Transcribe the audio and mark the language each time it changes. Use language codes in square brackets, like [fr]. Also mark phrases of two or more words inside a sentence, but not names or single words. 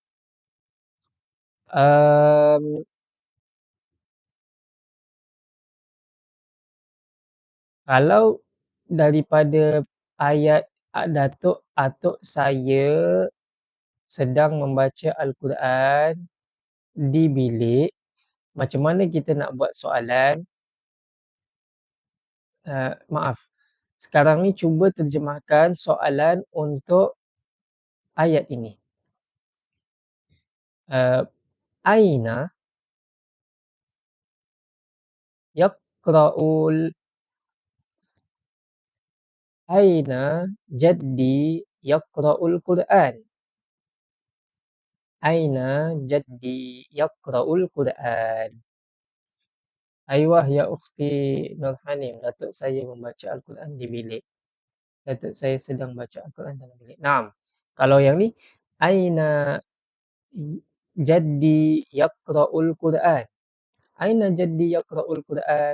[ms] Kalau daripada ayat datuk atuk saya sedang membaca Al-Quran di bilik, macam mana kita nak buat soalan? Maaf. Sekarang ni cuba terjemahkan soalan untuk ayat ini. [ar] أين يقرأ أين جدي يقرأ القرآن. أين جدي يقرأ القرآن. أيوه يا أختي [ms] Nur Hanim, datuk saya membaca Al-Quran di bilik. Datuk saya sedang baca Al-Quran dalam bilik. Naam. Kalau yang ni, [ar] أين جدي يقرأ القرآن. أين جدي يقرأ القرآن.